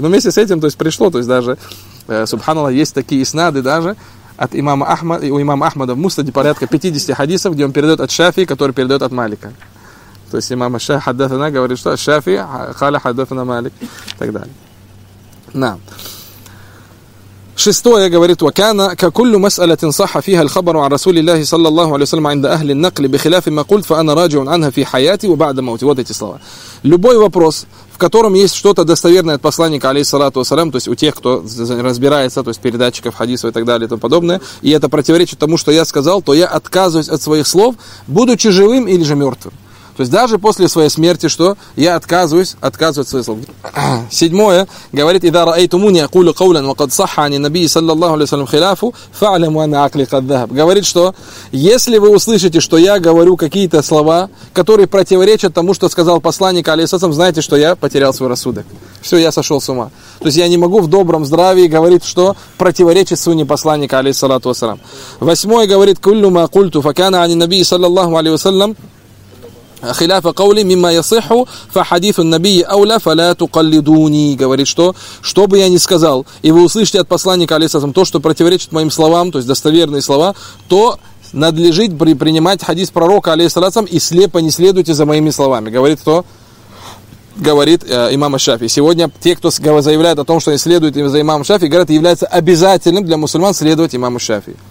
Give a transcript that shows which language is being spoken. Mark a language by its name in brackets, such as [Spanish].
[Russian] Но вместе с этим, то есть пришло, то есть даже, субханаллах, есть такие иснады даже, от имама Ахмада, у имама Ахмада в Муснаде порядка 50 хадисов, где он передает от Шафии, который передает от Малика. То есть имама Шафии хаддафана говорит, что Шафии хала хаддафана Малик, и так далее. На. Шестое говорит, [Arabic] وَكَانَ كَكُلُّ مَسْأَلَةٍ صَحَ فِيهَا الْخَبَرُ عَنْ رَسُولِ اللَّهِ صَلَّى اللَّهُ عَلَيْهِ وَسَلَّمَ عِنْدَ أَهْلِ النَّقْلِ بِخِلَافِ مَا قُلْتُ فَأَنَا رَاجِعٌ عَنْهَا فِي حَيَاتِي وَبَعْدَ مَوْتِي. [Russian] Вот эти слова. Любой вопрос, в котором есть что-то достоверное от посланника, алейхиссалату вассалям, то есть у тех, кто разбирается, то есть передатчиков хадисов и так далее и тому подобное, и это противоречит тому, что я сказал, то я отказываюсь от своих слов, будучи живым или же мертвым. То есть даже после своей смерти, что я отказываюсь от своих слов. Седьмое говорит: [Arabic] إذا رأيتموني أقول قولا وقد صح عن النبي صلى الله عليه وسلم خلافه فاعلموا أن عقلي قد ذهب. [Russian] Говорит, что если вы услышите, что я говорю какие-то слова, которые противоречат тому, что сказал посланник алейхиссалям, знаете, что я потерял свой рассудок. Все, я сошел с ума. То есть я не могу в добром здравии говорить, что противоречит сунне посланника алейхиссалату вассалям. Восьмое говорит: [Arabic] كل ما قلت فكان عن النبي صلى الله عليه وسلم خلاف قولي مما يصح فحديث النبي أولى فلا تقلدوني. [Russian] Говорит, что что бы я ни сказал, и вы услышите от посланника алейхиссалям то, что противоречит моим словам, то есть достоверные слова, то надлежит принимать хадис пророка алейхиссалям и слепо не следуйте за моими словами. Говорит кто? Говорит имам Шафии. Сегодня те, кто заявляет о том, что они следуют за имамом Шафии, говорят, является обязательным для мусульман следовать имаму Шафии.